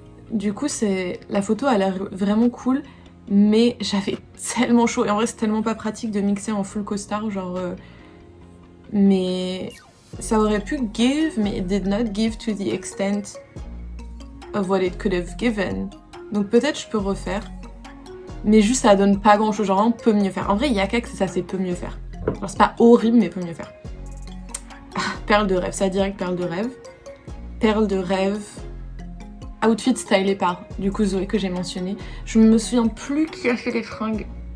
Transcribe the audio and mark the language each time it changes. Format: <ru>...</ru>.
<fr>Du coup, la photo a l'air vraiment cool, mais j'avais tellement chaud. Et en vrai, c'est tellement pas pratique de mixer en full costard, genre... mais ça aurait pu</fr> <en>give, mais it did not give to the extent of what it could have given.</en> <fr>Donc peut-être je peux refaire, mais juste ça donne pas grand-chose, genre on peut mieux faire. En vrai, yakak, c'est ça, c'est peut mieux faire. Genre c'est pas horrible, mais peut mieux faire. Perle de rêve, ça direct perle de rêve. Perle de rêve. Outfit stylé par, du coup, Zoé que j'ai mentionné. Je me souviens plus qui a fait les fringues.</fr>